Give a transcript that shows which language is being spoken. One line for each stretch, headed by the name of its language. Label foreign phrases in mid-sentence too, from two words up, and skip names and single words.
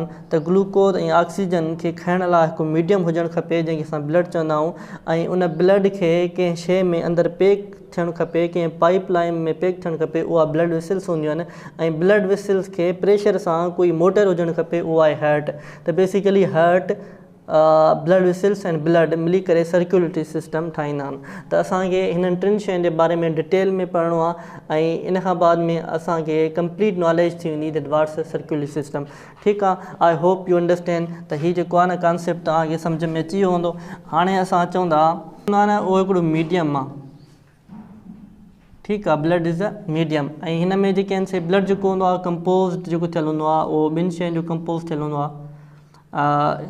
Sindhi: त ग्लूकोज ऐं ऑक्सीजन खे खणण लाइ हिकु मीडियम हुजणु खपे जंहिंखे असां ब्लड चवंदा आहियूं। ऐं उन ब्लड खे कंहिं शइ में अंदरि पैक थियणु खपे, कंहिं पाइप लाइन में पैक थियणु खपे, उहा
English: blood vessels
Sindhi: हूंदियूं आहिनि। ऐं
English: blood vessels
Sindhi: खे प्रेशर सां कोई मोटर हुजणु खपे, उहा आहे हार्ट। त
English: basically heart blood vessels and blood
Sindhi: मिली करे
English: circulatory system
Sindhi: ठाहींदा आहिनि। त असांखे हिननि टिनि शयुनि जे बारे में डिटेल में पढ़णो आहे ऐं इन खां बाद में असांखे
English: complete knowledge
Sindhi: थी वेंदी
English: that what's circulatory system.
Sindhi: ठीकु आहे।
English: I hope you understand
Sindhi: त हीअ जेको आहे न कॉन्सेप्ट तव्हांखे सम्झ में अची वियो हूंदो। हाणे असां अचूं था न उहो हिकिड़ो मीडियम आहे, ठीकु आहे।
English: Blood is a medium.
Sindhi: ऐं हिन में जेके आहिनि से ब्लड जेको हूंदो आहे कंपोज़्ड जेको थियलु हूंदो आहे उहो ॿिनि शयुनि जो कंपोज़ थियलु हूंदो आहे।